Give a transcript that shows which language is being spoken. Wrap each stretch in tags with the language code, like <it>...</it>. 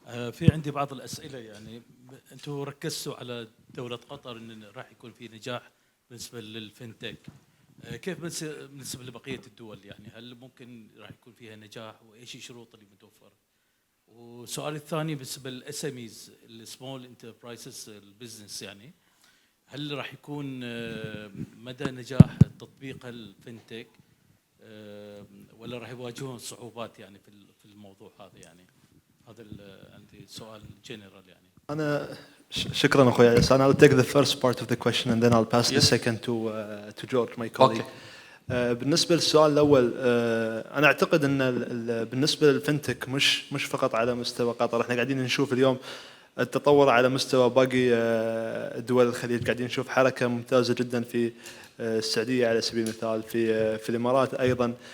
<ar>في عندي بعض الاسئله، يعني انتم ركزتوا على دوله قطر ان راح يكون في نجاح بالنسبة للفنتك، كيف بالنسبة لبقية الدول؟ يعني هل ممكن راح يكون فيها نجاح وإيش الشروط اللي متوفرة؟ والسؤال الثاني بالنسبة للإس إم إيز،</ar> <en>السمول انتربرايزز البزنس،</en> <ar>يعني هل راح يكون مدى نجاح تطبيق الفنتك ولا راح يواجهون صعوبات يعني في الموضوع هذا؟ يعني هذا عندي سؤال جنرال. يعني أنا شكرا أخوي عيسى.</ar> <en>I'll take the first part of the question and then I'll pass the second to George, my colleague.</en> <ar>بالنسبة للسؤال الأول، أنا أعتقد أن بالنسبة للفنتك مش فقط على مستوى قطر، احنا قاعدين نشوف اليوم التطور على مستوى باقي دول الخليج، قاعدين نشوف حركة ممتازة جدا في السعودية على سبيل المثال، في الإمارات أيضا.</ar>